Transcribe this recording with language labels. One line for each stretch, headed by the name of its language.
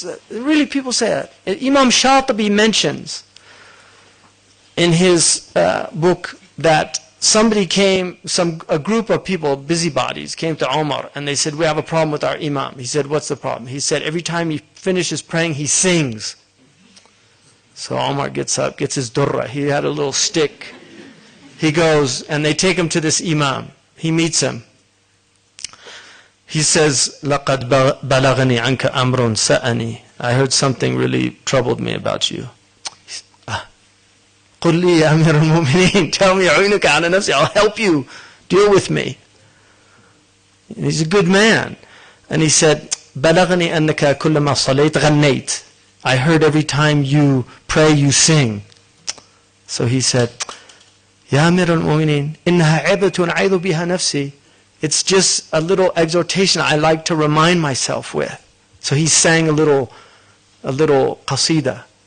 English: Really, people say that. Imam Shatibi mentions in his book that a group of people, busybodies, came to Omar and they said, we have a problem with our imam. He said, what's the problem? He said, every time he finishes praying, he sings. So Omar gets up, gets his durra. He had a little stick. He goes, and they take him to this imam. He meets him.
Arabic: He says, لَقَدْ بَلَغَنِي عَنْكَ أَمْرٌ سَأَنِي.
English: I heard something really troubled me about you.
Arabic: قُلْ لِي يَا أَمِيرَ الْمُؤْمِنِينَ.
English: Tell me,
Arabic: أَعِينُكَ عَلَى نَفْسِي.
English: I'll help you. Deal with me. And he's a good man. And he said,
Arabic: بَلَغَنِي أَنَّكَ كُلَّمَا صَلَيْتَ غَنَّيْتَ.
English: I heard every time you pray, you sing. So he said,
Arabic: Ya Amir al-Mu'mineen, innaha ibatun a'idhu biha nafsi.
English: It's just a little exhortation I like to remind myself with. So he sang a little qasida.